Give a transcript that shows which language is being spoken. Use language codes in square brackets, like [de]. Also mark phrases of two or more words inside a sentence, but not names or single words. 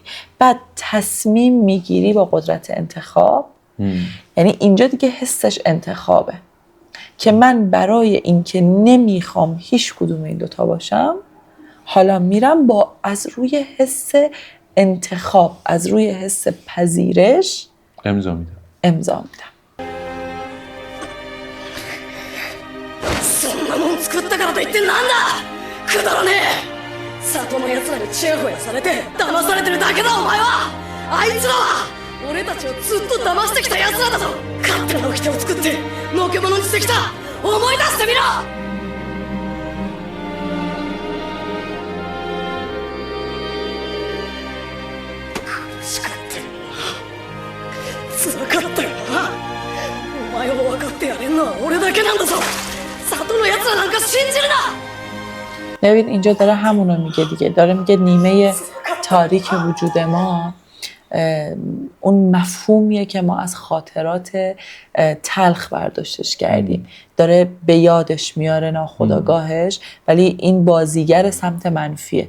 [fa] بعد تصمیم میگیری با قدرت انتخاب، یعنی اینجا دیگه حسش انتخابه که من برای اینکه نمیخوام هیچ کدوم این دوتا باشم، حالا میرم با از روی حس انتخاب، از روی حس پذیرش امضا میدم. [ja] そんなもん作ったからといってなんだくだらねえ里の奴らにチヤホヤされて騙されてるだけだお前はあいつらは俺たちをずっと騙してきた奴らだぞ勝手な掟を作ってのけ者にしてきた思い出してみろ苦しかったよな辛かったよなお前を分かってやれんのは俺だけなんだぞ里の奴らなんか信じるな [fa] ببین اینجا داره همونو میگه دیگه، داره میگه نیمه تاریک وجود ما اون مفهومیه که ما از خاطرات تلخ برداشتش کردیم، داره به یادش میاره ناخودآگاهش، ولی این بازیگر سمت منفیه.